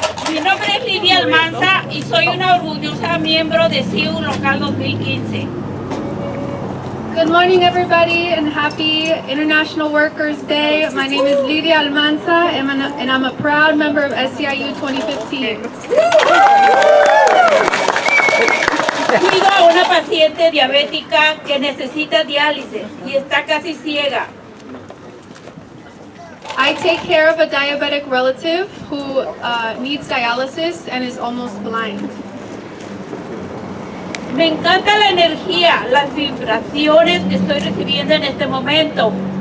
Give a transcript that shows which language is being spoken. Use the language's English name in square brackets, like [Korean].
[Spanish] Mi nombre es Lidia Almanza y soy una orgullosa miembro de SEIU Local 2015. [English] Good morning, everybody, and happy International Workers' Day. My name is Lidia Almanza, and I'm a proud member of SEIU 2015. [Spanish] Cuido a una paciente diabética que necesita diálisis y está casi ciega. [English] I take care of a diabetic relative who needs dialysis and is almost blind. [Spanish] Me encanta la energía, las vibraciones que estoy recibiendo en este momento.